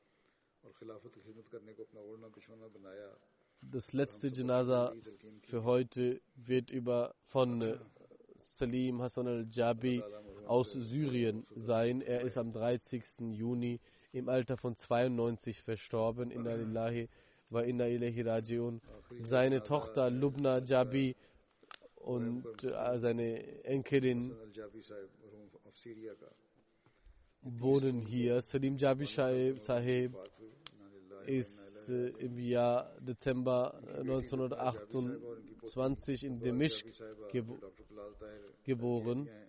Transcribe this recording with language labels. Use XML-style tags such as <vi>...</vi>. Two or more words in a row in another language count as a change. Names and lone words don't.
<de>Das letzte Janaza für heute wird von Salim Hassan al-Jabi aus Syrien sein. Er ist am 30. Juni im Alter von 92 verstorben.</de> <ar>إنا لله وإنا إليه راجعون.</ar> <de>Seine Tochter Lubna Jabi und seine Enkelin wohnen hier. Salim Jabi Sahib ist im Jahr Dezember 1928 in Dimishq geboren.</de>